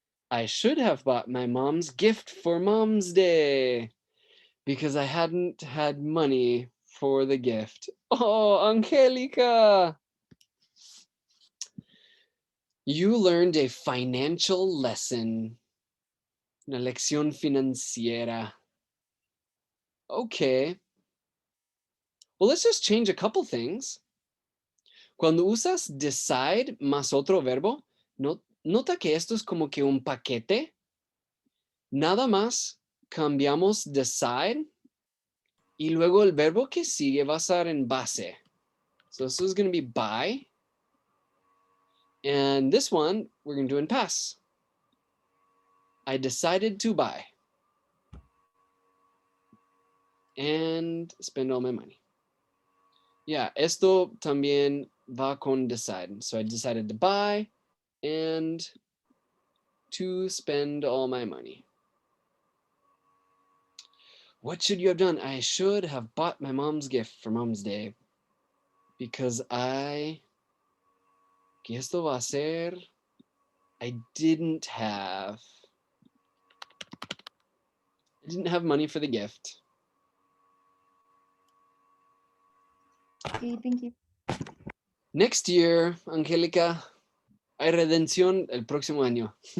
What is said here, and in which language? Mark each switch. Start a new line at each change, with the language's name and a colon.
English: I should have bought my mom's gift for Mom's Day because I hadn't had money for the gift. Oh, Angelica! You learned a financial lesson.
Spanish: Una lección financiera.
English: Okay. Well, let's just change a couple things.
Spanish: Cuando usas decide más otro verbo, nota que esto es como que un paquete. Nada más cambiamos decide y luego el verbo que sigue va a estar en base.
English: So this is going to be buy. And this one, we're going to do in past. I decided to buy. And spend all my money.
Spanish: Yeah, esto también va con decide.
English: So I decided to buy and to spend all my money. What should you have done? I should have bought my mom's gift for Mom's Day because
Spanish: que esto va a ser,
English: I didn't have money for the gift. Okay, thank you. Next year,
Spanish: Angélica, hay redención el próximo año.